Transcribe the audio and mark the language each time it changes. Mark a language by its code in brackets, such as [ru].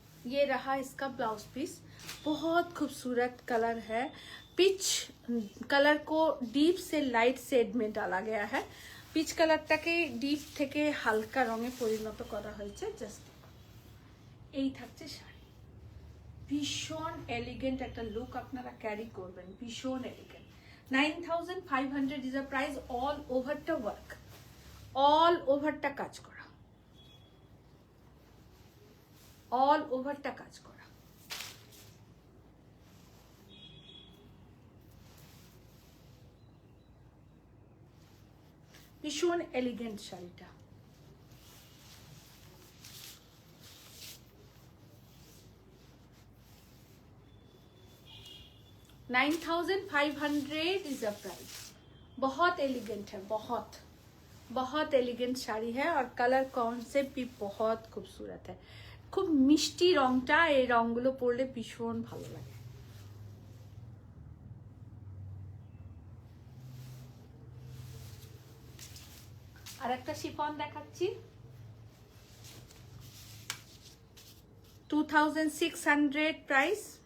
[hi] ये रहा इसका ब्लाउज पीस, बहुत खूबसूरत कलर है, पिच कलर को डीप से लाइट शेड में डाला गया है। [bn] পিচ কালারটাকে ডিপ থেকে হালকা রঙে পরিণত করা হয়েছে। জাস্ট এই থাকছে শাড়ি, ভীষণ এলিগেন্ট একটা লুক আপনারা ক্যারি করবেন, ভীষণ elegant. 9500 [en] Is a price. [bn] All ওভারটা work, all ওভারটা কাজ করা, অল ওভারটা কাজ করা। ভীষণ এলিগেন্ট শাড়িটা। [en] $9500 is a price. [hi] बहुत एलिगेंट है, बहुत बहुत एलिगेंट শাড়ি है और कलर कॉन्सेप्ट भी बहुत खूबसूरत है। [bn] খুব মিষ্টি রংটা, এই রংগুলো পরলে ভীষণ ভালো লাগে। আর একটা শিফন দেখাচ্ছি, 2600 প্রাইস।